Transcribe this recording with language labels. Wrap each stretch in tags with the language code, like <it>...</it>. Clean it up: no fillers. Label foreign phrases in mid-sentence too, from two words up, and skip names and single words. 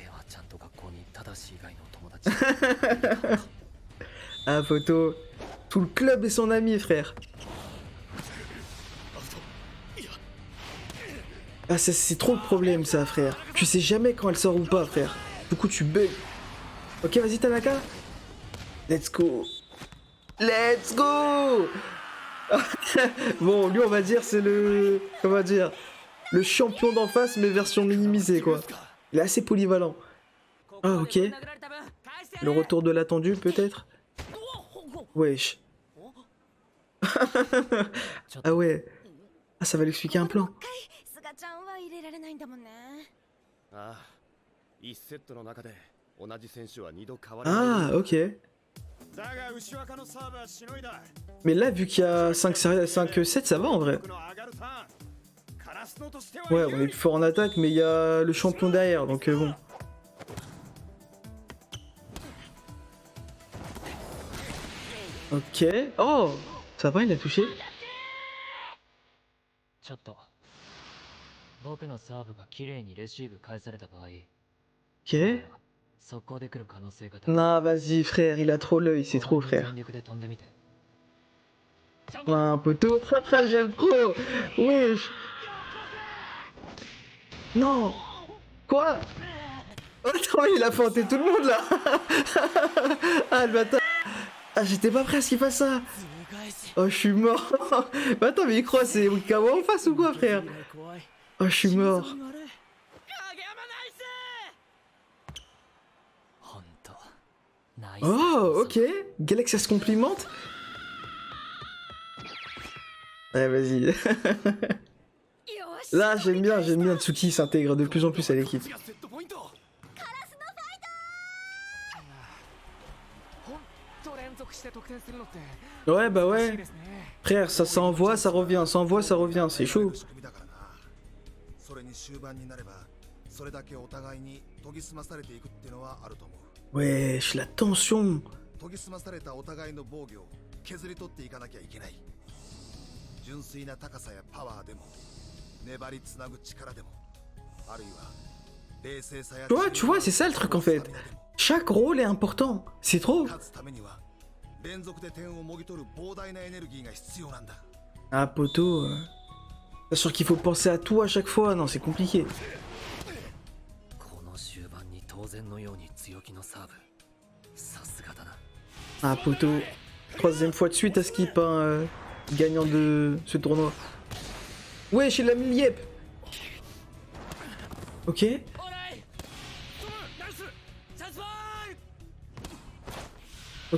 <fr>Ah photo. Tout le club est son ami frère. Ah, c'est trop le problème, ça, frère. Tu sais jamais quand elle sort ou pas, frère. Du coup, tu bugs. Ok, vas-y,</fr> <en>Tanaka. Let's go. Let's go.</en> <fr>Bon, lui, on va dire, c'est le... Comment dire? Le champion d'en face, mais version minimisée, quoi. Il est assez polyvalent. Ah, ok. Le retour de l'attendu, peut-être? Wesh. Ah ouais. Ah, ça va lui expliquer un plan.</fr> <ja>スガちゃんは入れられないんだもんね。ああ1セットの中で同じ選手は2度変わらない</ja> <fr>Ah, ok.</fr> <ja>だが牛若のサーブはしのいだ</ja> <fr>Mais là, vu qu'il y a 5-7, ça va en vrai.</fr> <ja>僕の上がるターンカラスノとしては</ja> <fr>Ouais, on est plus fort en attaque, mais il y a le champion derrière, donc bon. Ok. Oh, ça va, il a touché.</fr> <ja>ちょっと僕のサーブが綺麗にレシーブ返された場合</ja> <fr>Ok.</fr> <ja>速攻で来る可能性が高い</ja> <fr>Non, vas-y, frère, il a trop l'œil, c'est trop,</fr> <ja>全</ja> <fr>frère.</fr> <ja>力で飛んでみて</ja> <fr>Ouais, un poteau. J'aime trop. Wesh. Non. Quoi? Attends, il a feinté tout le monde là. Ah, le bâtard. Ah, j'étais pas prêt à ce qu'il fasse ça. Oh, je suis mort. Mais attends, mais il croit c'est Wikawa en face ou quoi, frère? Oh, je suis mort.</fr> <ja>ほんとナイス</ja> <fr>Oh, ok. Galaxy se complimente. Ouais, vas-y. Là, j'aime bien Tsuki s'intègre de plus en plus à l'équipe.</fr> <ja>セットポイントほんと連続して得点するのって</ja> <fr>Ouais, bah</fr> <ja>欲しい</ja> <fr>ouais.</fr> <ja>ですね</ja> <fr>Frère, ça s'envoie, ça revient, ça envoie, ça revient, c'est chaud.</fr> <ja>仕組みだからな。それに終盤になればそれだけお互いに研ぎ澄まされていくってのはあると思う。</ja> <fr>Wesh, la tension.</fr> <ja>研ぎ澄まされたお互いの防御を削り取っていかなきゃいけない。純粋な高さやパワーでも粘りつなぐ力でもあるいは冷静さや</ja> <fr>Tu vois, c'est ça le truc en fait. Chaque rôle est important. C'est trop.</fr> <ja>勝つためには連続で点をもぎ取る膨大なエネルギーが必要なんだ。</ja> <fr>Ah, poteau. C'est sûr qu'il faut penser à tout à chaque fois. Non, c'est compliqué.</fr> <ja>この終盤に当然のように強気のサーブさすがだな</ja> <fr>Ah, poteau. Troisième fois de suite à skip, hein, gagnant de ce tournoi. Wesh, il a mis le yep. Ok.</fr> <ja>オーライトムナイスチャンスボール</ja>